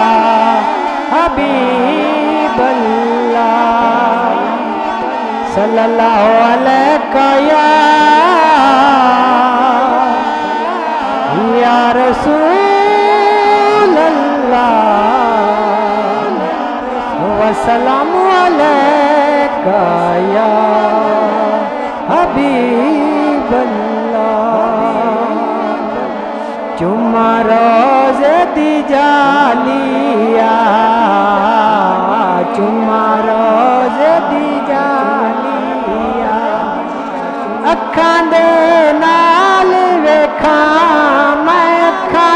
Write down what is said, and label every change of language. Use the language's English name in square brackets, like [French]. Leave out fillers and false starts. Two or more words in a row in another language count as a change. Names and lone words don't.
[Arabic] حبيب الله صلى الله عليك يا رسول الله والسلام عليك يا حبيب الله [Punjabi] چماں روضے دی جالیا چماں روضے دی جالیا اکھاں دے نال ویکھا میں اکھاں